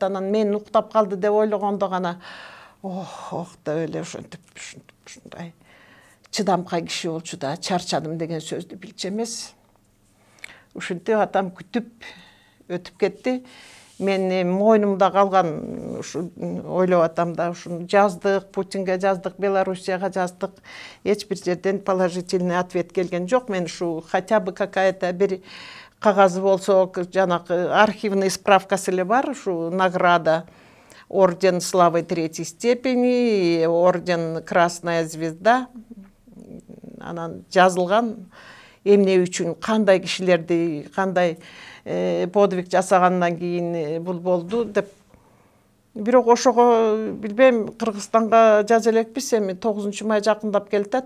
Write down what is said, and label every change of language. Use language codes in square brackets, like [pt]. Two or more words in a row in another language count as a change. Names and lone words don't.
[ky] Анан мен уктап калды деп ойлогондо гана ох деп эле ушундай чыдамкай киши болчу да, чарчадым деген сөздү билчү эмес. Ушинтип атам күтүп өтүп кетти. Мен мойнумда калган ушу ойлоп атам да, ушуну жаздык, Путинге жаздык, Белоруссияга жаздык. Эч бир жерден [ru] положительный ответ [ky] келген жок. Мен ушу [ru] хотя бы какая-то [ky] бир кагазы болсо, жанакы архивный справкасы эле бар, ушу награда, орден славы 3-й степени, орден Красная звезда. Анан жазылган эмне үчүн, кандай кишилерди, кандай подвиг жасагандан кийин бул болду деп. Бирок ошого билбейм, Кыргызстанга жаза элекпиз, эми 9-май жакындап келатат.